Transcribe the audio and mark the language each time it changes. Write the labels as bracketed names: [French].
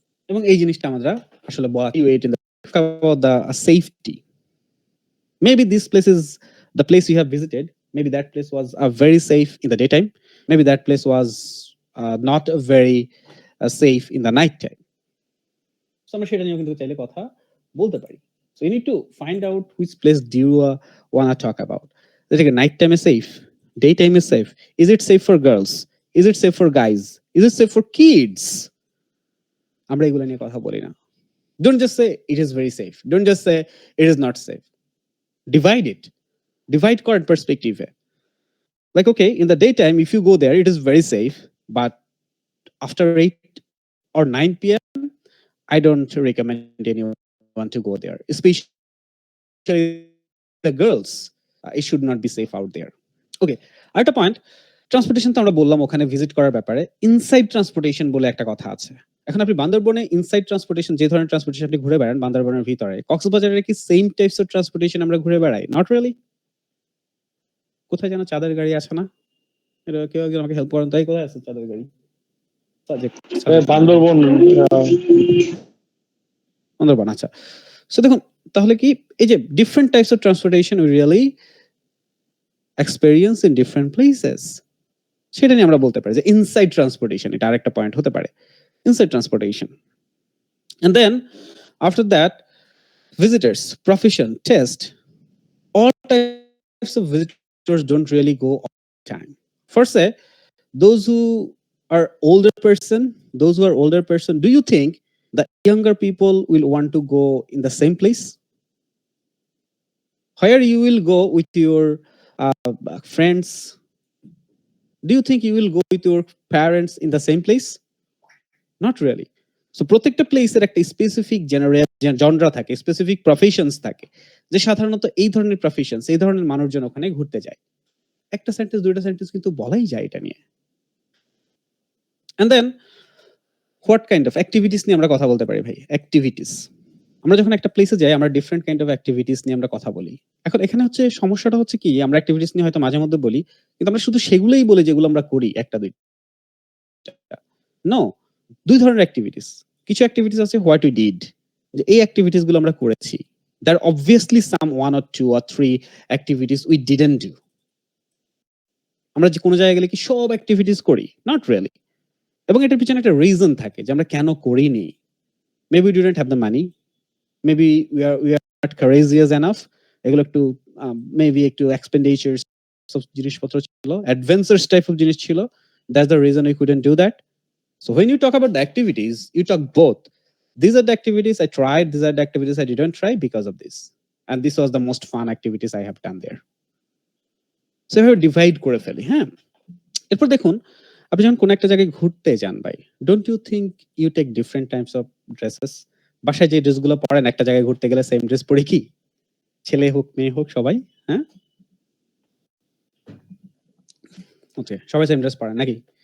[Bangla] এবং এই জিনিসটা আমরা আসলে বলা [English] you ate in the about the safety. Maybe this place is the place you have visited. Maybe that place was very safe in the daytime. Maybe that place was not very safe in the night time. [Bangla] So আমরা সেটা নিয়ে কিন্তু চাইলে কথা বলতে পারি। [English] So you need to find out which place do you want to talk about. Is it night time is safe? Daytime is safe? Is it safe for girls? Is it safe for guys? Is it safe for kids? [Bangla] আমরা এগুলো নিয়ে কথা বলি না। [English] Don't just say it is very safe. Don't just say it is not safe. Divide it. Divide current perspective. Like, okay, in the daytime, if you go there, it is very safe. But after 8 or 9 p.m., I don't recommend anyone to go there. Especially the girls. It should not be safe out there. [Bangla] Okay, আরেকটা point, transportation তো আমরা বললাম ওখানে visit করার ব্যাপারে। Inside transportation বলে একটা কথা আছে। এখন আপনি বান্দরবনে ইনসাইড ট্রান্সপোর্টেশন, যে ধরনের ট্রান্সপোর্টেশন আপনি ঘুরে বেড়ান বান্দরবনের ভিতরে, কক্সবাজারে কি সেম টাইপস অফ ট্রান্সপোর্টেশন আমরা ঘুরে বেড়াই? [English] Not really. [Bangla] কোথায় যেন চাঁদের গাড়ি আছে না? এটা কেউ একজন আমাকে হেল্প করেন, তাই কোথায় আছে চাঁদের গাড়ি? বান্দরবন বান্দরবন, আচ্ছা। সো দেখুন তাহলে কি এই যে [English] different types of transportation we really experience in different places, [Bangla] সেটা নিয়ে আমরা বলতে পারি যে ইনসাইড ট্রান্সপোর্টেশন। এটা আরেকটা পয়েন্ট হতে পারে, inside transportation. [English] And then after that, visitors, profession, test, all types of visitors don't really go all the time. First, say those who are older person, do you think the younger people will want to go in the same place? Where you will go with your friends? Do you think you will go with your parents in the same place? Not really. [Bangla] So প্রত্যেকটা প্লেসের একটা specific genre থাকে, specific professions থাকে, যে সাধারণত এই ধরনের professions, এই ধরনের মানুষজন ওখানে ঘুরতে যায়। একটা সেন্টেন্স দুইটা সেন্টেন্স কিন্তু বলাই যায় এটা নিয়ে। [English] And then what kind of activities [Bangla] নিয়ে আমরা কথা বলতে পারি ভাই? অ্যাক্টিভিটিস। আমরা যখন একটা প্লেসে যাই আমরা ডিফারেন্ট কাইন্ড অফ অ্যাক্টিভিটিস নিয়ে আমরা কথা বলি। এখন এখানে হচ্ছে সমস্যাটা হচ্ছে কি, আমরা অ্যাক্টিভিটিস নিয়ে হয়তো মাঝে মধ্যে বলি, কিন্তু আমরা শুধু সেগুলোই বলি যেগুলো আমরা করি, একটা দুইটা। নো, দুই ধরনের অ্যাক্টিভিটিস। কিছু অ্যাক্টিভিটিস আছে [English] what we did, [Bangla] যে এই অ্যাক্টিভিটিস গুলো আমরা করেছি। [English] There are obviously some 1 or 2 or 3 activities we didn't do. [Bangla] আমরা যে কোনো জায়গায় গেলে কি সব অ্যাক্টিভিটিস করি? [English] Not really. [Bangla] এবং এটার পিছনে একটা রিজন থাকে যে আমরা কেন করিনি। [English] maybe we didn't have the money, maybe we are not courageous enough, [Bangla] এগুলো একটু মেবি একটু এক্সপেন্ডিচার সব জিনিসপত্র ছিল, অ্যাডভেঞ্চারস টাইপ অফ জিনিস ছিল। [English] That's the reason we couldn't do that. So when you talk about the activities, you talk both. These are the activities I tried, these are the activities I didn't try because of this. And this was the most fun activities I have done there. [Bangla] So এভাবে divide করে ফেলি। হ্যাঁ, এরপর দেখুন আপনি যখন কোন একটা জায়গায় ঘুরতে যান ভাই, [English] Don't you think you take different types of dresses? [Bangla] বাসায় যে ড্রেসগুলো পরেন একটা জায়গায় ঘুরতে গেলে সেম ড্রেস পরে কি? ছেলে হোক মেয়ে হোক সবাই, হ্যাঁ ওকে, সবাই সেম ড্রেস পরেন নাকি?